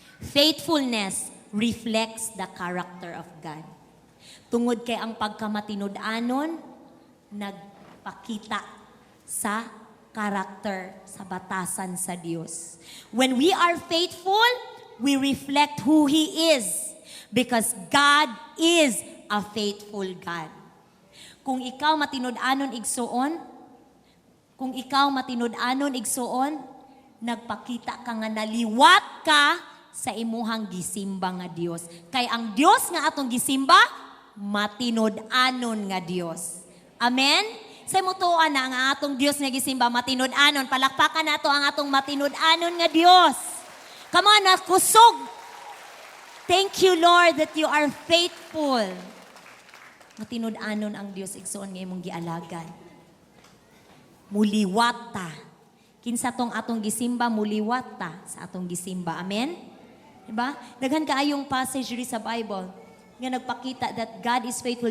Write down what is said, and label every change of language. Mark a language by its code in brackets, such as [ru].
[en] Faithfulness reflects the character of God. [ceb] Tungod kay ang pagkamatinud-anon, nagpakita sa character, sa batasan sa Dios. [en] When we are faithful, we reflect who He is. Because God is a faithful God. [ceb] Kung ikaw matinud-anon igsuon, nagpakita ka nga naliwat ka sa imuhang gisimba nga Dios. Kay ang Dios nga atong gisimba, matinud-anon nga Dios. Amen? Sa mutuan na ang atong Dios nga gisimba, matinud-anon. Palakpakan nato ang atong matinud-anon nga Dios. [en] Come on, [ceb] nakusog. [en] Thank you, Lord, that you are faithful. [ceb] Matinud-anon ang Dios igsoon nga imong gialagan. Muliwat ta. Kinsa tong atong gisimba, muliwat ta sa atong gisimba. Amen? Diba? Daghan kaayong passage ri sa Bible nga nagpakita [en] that God is faithful.